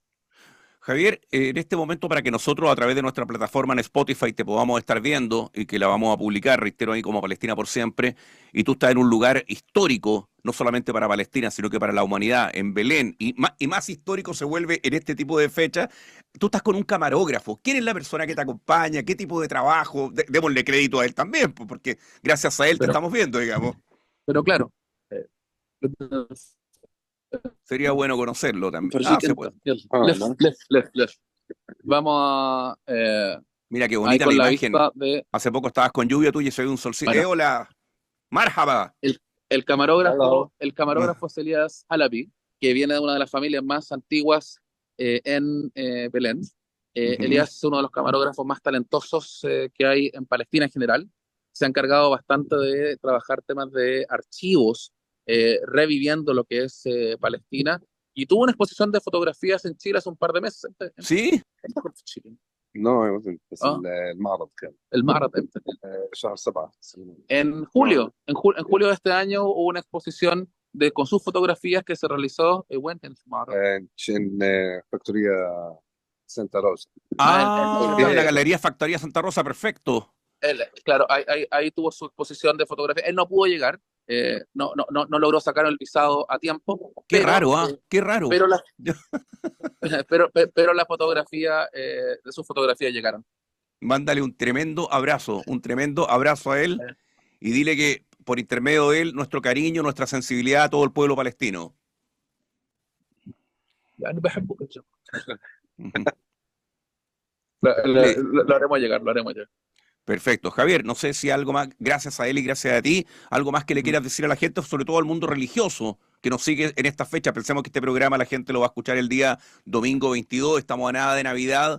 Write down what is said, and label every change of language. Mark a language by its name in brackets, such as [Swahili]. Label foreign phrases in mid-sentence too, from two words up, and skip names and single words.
[Spanish] Javier, en este momento para que nosotros a través de nuestra plataforma en Spotify te podamos estar viendo y que la vamos a publicar, reitero ahí como Palestina por siempre, y tú estás en un lugar histórico, no solamente para Palestina, sino que para la humanidad, en Belén, y más histórico se vuelve en este tipo de fechas, tú estás con un camarógrafo. ¿Quién es la persona que te acompaña? ¿Qué tipo de trabajo? Démosle crédito a él también, pues, porque gracias a él te Pero, estamos viendo, digamos. pero claro, Sería bueno conocerlo también. Ah, [Arabic] فرجيك [Spanish] se [Arabic] انت [Spanish] puede. [Arabic] يلا لف [Spanish] vamos a Mira qué ahí bonita la con la imagen. vista de Hace poco estabas con lluvia tú y se ve un solcito. bueno Hola, marhaba. el, el Ah, camarógrafo es Elías Halabi, que viene de una de las familias más antiguas en Belén. ujú. Elías es uno de los camarógrafos más talentosos que hay en Palestina en general. Se ha encargado bastante de trabajar temas de archivos, reviviendo lo que es Palestina. Y tuvo una exposición de fotografías en Chile hace un par de meses. ¿Sí? [Arabic] إمتى كنت في Chile؟ [English] No, it wasn't بس [Arabic] اه المعرض كان المعرض امتى؟ شهر 7 [Spanish] En julio, en julio de este año hubo una exposición con sus fotografías que se realizó [Arabic] وين كان المعرض؟ [English] in فاكتوريا سانتا روسا. [Spanish] Ah, la el- Galería Factoría Santa Rosa, perfecto. claro, ahí tuvo su exposición de fotografía. Él no pudo llegar, no logró sacar el visado a tiempo, Qué raro, ¿ah? Qué raro. pero, la, pero la fotografía, de sus fotografías llegaron. Mándale un tremendo abrazo a él y dile que por intermedio de él, nuestro cariño, nuestra sensibilidad a todo el pueblo palestino. [Arabic] يعني بحبك يا جماعة. [Spanish] Ujú. Le- Lo haremos llegar, lo haremos llegar. Perfecto. Javier, no sé si algo más, gracias a él y gracias a ti, algo más que le Ujú. quieras decir a la gente, sobre todo al mundo religioso que nos sigue en esta fecha. Pensemos que este programa la gente lo va a escuchar el día domingo 22, estamos a nada de Navidad.